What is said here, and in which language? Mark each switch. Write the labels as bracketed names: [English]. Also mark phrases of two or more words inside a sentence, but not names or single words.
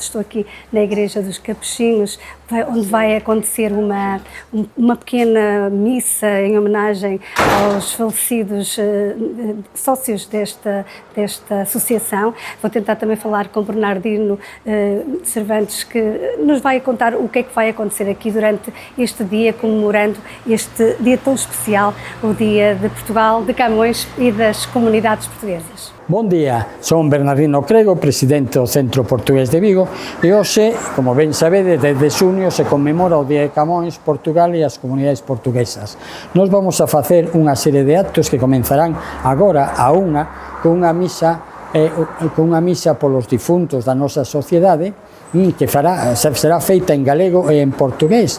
[Portuguese] Estou aqui na Igreja dos Capuchinhos, onde vai acontecer uma pequena missa em homenagem aos falecidos sócios desta associação. Vou tentar também falar com Bernardino Cervantes, que nos vai contar o que é que vai acontecer aqui durante este dia, comemorando este dia tão especial, o Dia de Portugal, de Camões e das comunidades portuguesas. Bom dia, [Galician] son Bernardino Crego, presidente do Centro Portugués de Vigo, e hoxe, como ben sabedes, desde xunio se conmemora o Día de Camões, Portugal e as comunidades portuguesas. Nos vamos a facer unha serie de actos que comenzarán agora a con unha misa polos difuntos da nosa sociedade, que será feita en galego e en portugués.